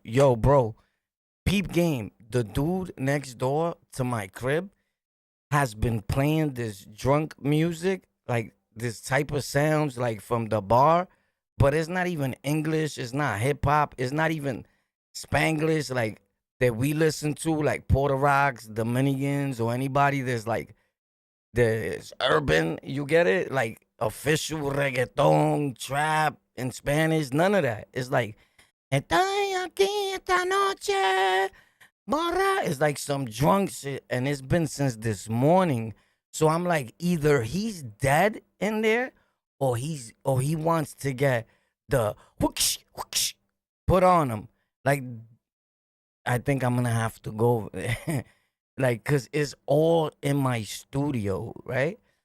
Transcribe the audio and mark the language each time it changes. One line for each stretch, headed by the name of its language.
English: Yo, bro, peep game. The dude next door to my crib has been playing this drunk music, like this type of sounds like from the bar, but it's not even English, it's not hip hop, it's not even Spanglish like that we listen to, like Puerto Rocks, Dominicans, or anybody that's like there's urban, you get it? Like official reggaeton, trap in Spanish, none of that. It's like
Spanish: estoy aquí esta noche.
English: Mara is like some drunk shit, and it's been since this morning. So I'm like, either he's dead in there, or he wants to get the whoosh, whoosh put on him. Like, I think I'm gonna have to go, like, cause it's all in my studio, right?